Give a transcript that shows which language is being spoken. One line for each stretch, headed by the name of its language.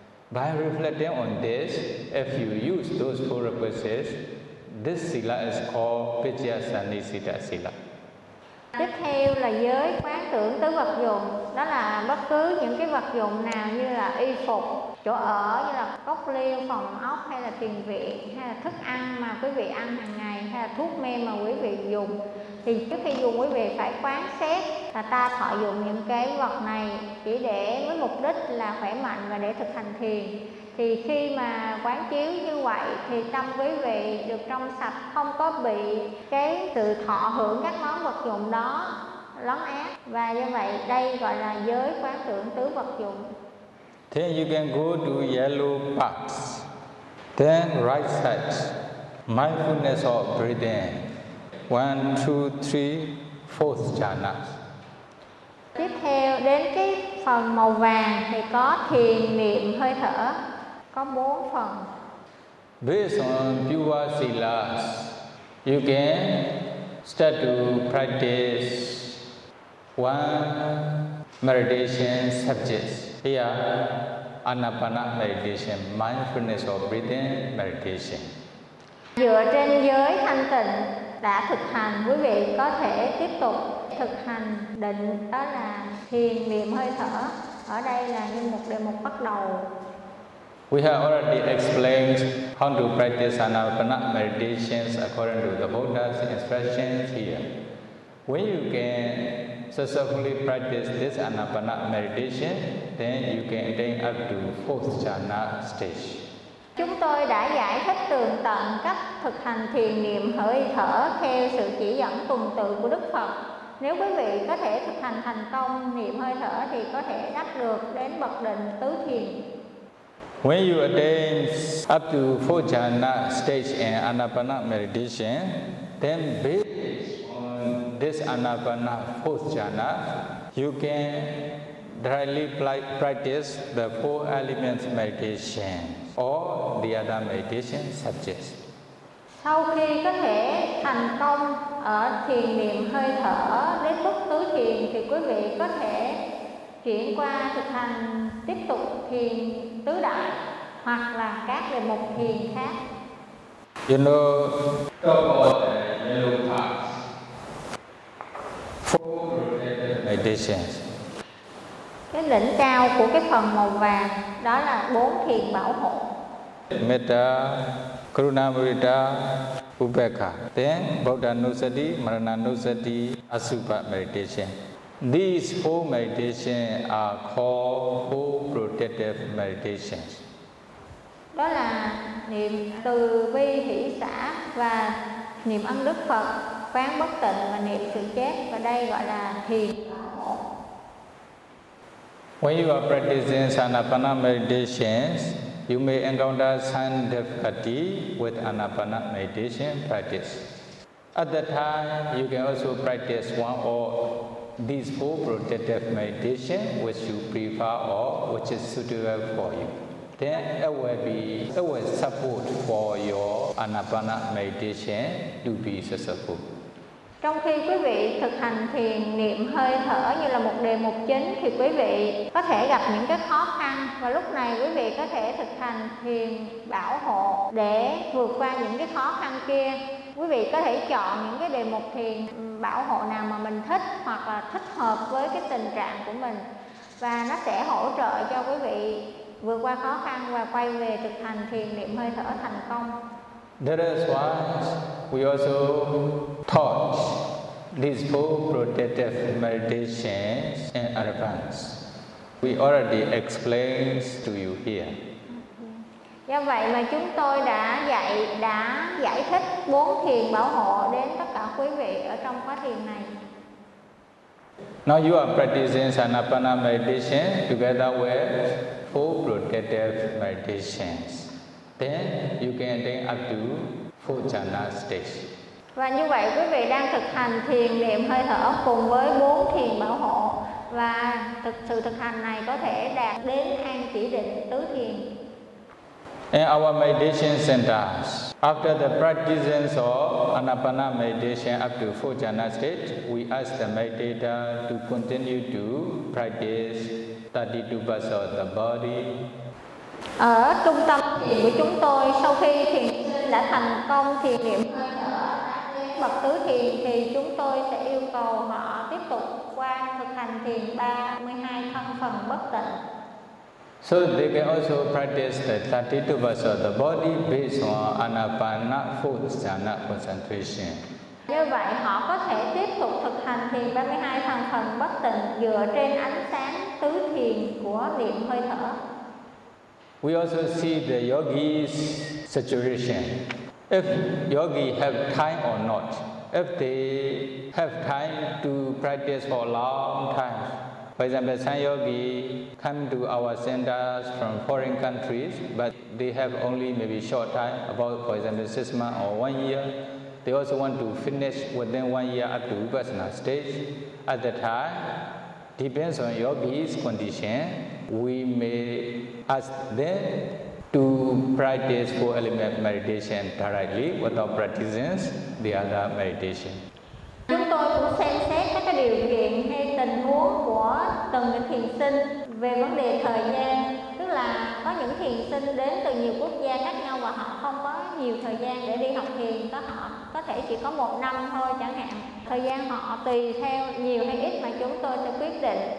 English: By reflecting on this, if you use those four requisites, this sila is called Pichyasannisita sila.
Vietnamese: Tiếp theo là giới quán tưởng tứ vật dụng, đó là bất cứ những cái vật dụng nào như là y phục, chỗ ở như là cốc liêu, phòng ốc hay là tiền viện, hay là thức ăn mà quý vị ăn hàng ngày, hay là thuốc men mà quý vị dùng, thì trước khi dùng quý vị phải quán xét là ta thọ dụng những cái vật này chỉ để với mục đích là khỏe mạnh và để thực hành thiền. Thì khi mà quán chiếu như vậy thì tâm quý vị được trong sạch, không có bị cái sự thọ hưởng các món vật dụng đó lấn át. Và như vậy đây gọi là giới quán tưởng tứ vật dụng.
English: Then you can go to yellow box. Then right side, mindfulness of breathing. 1, 2, 3, fourth jhana.
Vietnamese: Tiếp theo đến cái phần màu vàng thì có thiền niệm hơi thở, có 4 phần.
English: Based on pure silas, you can start to practice 1 meditation subjects. Here, anapana meditation, mindfulness of breathing meditation.
Vietnamese: Dựa trên giới thanh tịnh đã thực hành, quý vị có thể tiếp tục thực hành định, đó là thiền niệm hơi thở. Ở đây là như một đề mục bắt đầu.
English: We have already explained how to practice anapana meditations according to the Buddha's instructions here. When you can successfully practice this anapana meditation, then you can attain up to fourth jhana stage.
Vietnamese: Chúng tôi đã giải thích tường tận cách thực hành thiền niệm hơi thở theo sự chỉ dẫn tuần tự của Đức Phật. Nếu quý vị có thể thực hành thành công niệm hơi thở thì có thể đạt được đến bậc định tứ thiền.
English: When you attain up to fourth jhana stage in anapana meditation, then based on this anapana fourth jhana, you can directly practice the four elements meditation or the other meditation subjects.
Vietnamese: Sau khi có thể thành công ở thiền niệm hơi thở đến mức tứ thiền thì quý vị có thể chuyển qua thực hành tiếp tục thiền tứ đại hoặc là các đề mục thiền khác.
English: You know, four meditations.
Vietnamese: Cái đỉnh cao của cái phần màu vàng đó là bốn thiền bảo hộ.
Pali: Metta, Karuna Mudita, Upekkha.
English: Then Buddha Nusati, Marana Nusati, Asupa meditation. These four meditations are called four protective meditations.
Vietnamese: Đó là niệm từ bi hỷ xả và niệm ân đức Phật, quán bất tịnh và niệm sự chết, và đây gọi là thiền bảo hộ.
English: When you are practicing anapana meditations, you may encounter some difficulty with anapana meditation practice. At that time, you can also practice one or these four protective meditation which you prefer or which is suitable for you. Then it will support for your anapana meditation to be successful.
Vietnamese: Trong khi quý vị thực hành thiền niệm hơi thở như là một đề mục chính thì quý vị có thể gặp những cái khó khăn, và lúc này quý vị có thể thực hành thiền bảo hộ để vượt qua những cái khó khăn kia. Quý vị có thể chọn những cái đề mục thiền bảo hộ nào mà mình thích hoặc là thích hợp với cái tình trạng của mình, và nó sẽ hỗ trợ cho quý vị vượt qua khó khăn và quay về thực hành thiền niệm hơi thở thành công.
English: That is why we also taught these four protective meditations in advance. We already explained to you here.
Vietnamese: Do vậy mà chúng tôi đã giải thích bốn thiền bảo hộ đến tất cả quý vị ở trong khóa thiền này.
English: Now you are practicing Anapana meditation together with four protective meditations. Then you can attain up to four jhana stage.
Vietnamese: Và như vậy quý vị đang thực hành thiền niệm hơi thở cùng với bốn thiền bảo hộ và sự thực hành này có thể đạt đến an chỉ định tứ thiền.
English: In our meditation centers, after the practicing of Anapana meditation up to four jhana state, we ask the meditator to continue to practice 32 parts of the body.
Vietnamese: Ở trung tâm thiền của chúng tôi, sau khi thiền sinh đã thành công thiền niệm bậc tứ thiền, thì chúng tôi sẽ yêu cầu họ tiếp tục qua thực hành thiền 32 thân phần bất tịnh.
English: So they can also practice the 32 parts of the body based on Anapana fourth jhana concentration.
Vietnamese: Như vậy họ có thể tiếp tục thực hành thiền 32 thành phần bất tịnh dựa trên ánh sáng tứ thiền của niệm hơi thở.
English: We also see the yogi's situation. If yogi have time or not, if they have time to practice for a long time, for example, some yogi come to our centers from foreign countries, but they have only maybe short time, about, for example, 6 months or 1 year. They also want to finish within 1 year up to Vipassana stage. At that time, depends on yogi's condition, we may ask them to practice four element meditation directly without practicing the other meditation.
Vietnamese: Chúng tôi cũng xem xét các cái điều kiện hay tình huống của từng thiền sinh về vấn đề thời gian. Tức là có những thiền sinh đến từ nhiều quốc gia khác nhau và họ không có nhiều thời gian để đi học thiền. Có họ có thể chỉ có 1 năm thôi chẳng hạn. Thời gian họ tùy theo nhiều hay ít mà chúng tôi sẽ quyết định.